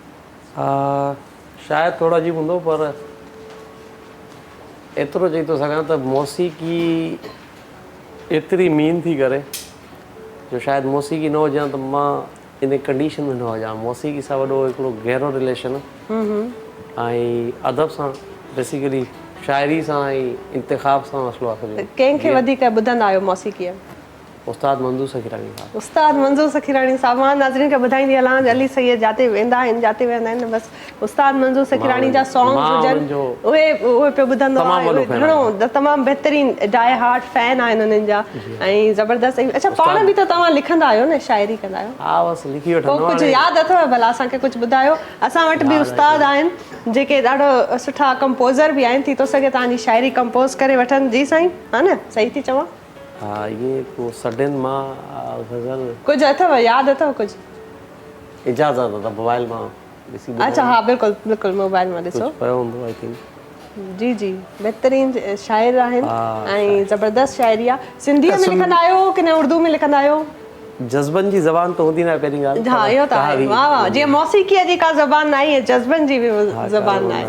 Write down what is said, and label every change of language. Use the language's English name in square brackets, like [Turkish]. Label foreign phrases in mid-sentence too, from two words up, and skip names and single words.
[Sindhi] शायदि थोरो अजीब हूंदो पर एतिरो चई थो सघां त मौसीक़ी एतिरी मीन थी करे जो शायदि मौसीक़ी न हुजां त मां इन कंडीशन में न हुजां मौसीक़ी सां वॾो हिकिड़ो गहरो रिलेशन ऐं अदब सां बेसिकली शाइरी सां ऐं इंतिखाब सां मसलो आहे कंहिंखे वधीक ॿुधंदा आहियो मौसीक़ीअ उस्ताद मंजूर सखीरानी साहब। उस्ताद मंजूर सखीरानी साहब, मां नाज़रीन खे ॿुधाईंदी हलां अली सैयद जाते वेंदा आहिनि बस उस्ताद मंजूर सखीरानी जा सॉन्ग्स हुजनि उहे पियो ॿुधंदो आहे, घणो तमामु बहितरीन [English] die hard fan [Sindhi] आहिनि उन्हनि जा ऐं ज़बरदस्त। अच्छा पाण बि त तव्हां लिखंदा आहियो न, शाइरी कंदा आहियो? हा बस लिखी वठंदो पोइ कुझु यादि अथव भला असांखे कुझु ॿुधायो? असां वटि बि उस्ताद आहिनि जेके ॾाढो सुठा कंपोज़र बि आहिनि, थी थो सघे तव्हांजी शाइरी कंपोज़ करे वठनि। जी साईं, हा न, सही थी चवां? हाँ ये को सडन मां गज़ल कुछ अथव, याद अथव कुछ? इजाज़त था मोबाइल मां ॾिसी अच्छा हाँ बिल्कुल बिल्कुल मोबाइल में ॾिसो। पियो हूंदो [English] I think. [Sindhi] जी जी बहितरीन शाइर आहिनि ऐं ज़बरदस्त शाइरी आहे। सिंधीअ में लिखंदा आहियो कि न उर्दू में लिखंदा आहियो? जज़्बनि जी ज़बान तो हूंदी न पहिरीं ॻाल्हि। हाँ इहो त आहे, वाह वाह। जीअं मौसीक़ीअ जी का ज़बान न आहे, जज़्बनि जी बि ज़बान न आहे।